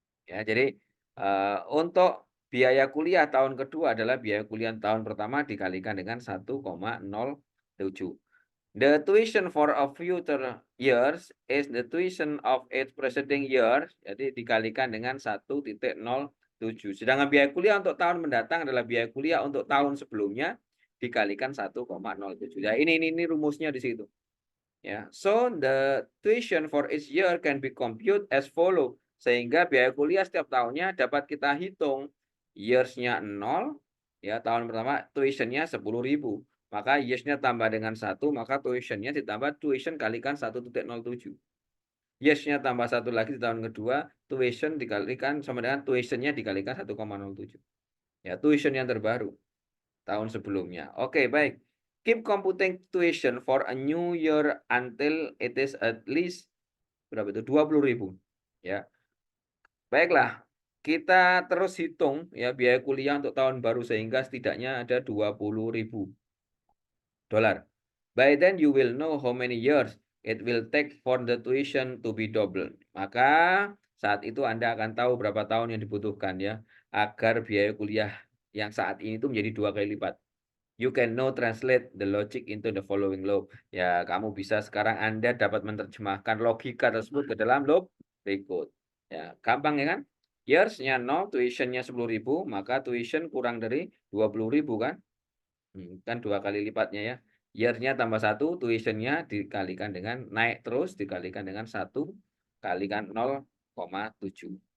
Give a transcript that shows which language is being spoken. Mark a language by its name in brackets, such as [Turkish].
[Indonesian] Ya, jadi untuk biaya kuliah tahun kedua adalah biaya kuliah tahun pertama dikalikan dengan 1,07. [English] The tuition for a future years is the tuition of its preceding years. [Indonesian] Jadi dikalikan dengan 1,07. Sedangkan biaya kuliah untuk tahun mendatang adalah biaya kuliah untuk tahun sebelumnya dikalikan 1,07. Ya, ini rumusnya di situ. [English] Ya, so the tuition for each year can be computed as follow. [Indonesian] Sehingga biaya kuliah setiap tahunnya dapat kita hitung. Years-nya 0, ya tahun pertama tuition-nya 10.000. Maka years-nya tambah dengan 1, maka tuition-nya ditambah tuition kalikan 1,07. Years-nya tambah 1 lagi di tahun kedua, tuition dikalikan sama dengan tuition-nya dikalikan 1,07. Ya, tuition yang terbaru tahun sebelumnya. Oke, baik. [English] Keep computing tuition for a new year until it is at least [Indonesian] berapa itu? 20.000. Ya. Baiklah, kita terus hitung ya biaya kuliah untuk tahun baru sehingga setidaknya ada 20.000 dolar. [English] By then you will know how many years it will take for the tuition to be double. [Indonesian] Maka saat itu Anda akan tahu berapa tahun yang dibutuhkan ya agar biaya kuliah yang saat ini itu menjadi 2 kali lipat. [English] You can now translate the logic into the following loop. [Indonesian] Ya, kamu bisa sekarang Anda dapat menerjemahkan logika tersebut ke dalam loop berikut. Ya, gampang ya kan? Years-nya 0, tuition-nya 10.000, maka tuition kurang dari 20.000 kan? Kan 2 kali lipatnya ya. Year-nya tambah 1, tuition-nya dikalikan dengan naik terus, dikalikan dengan 1 kalikan 0,7.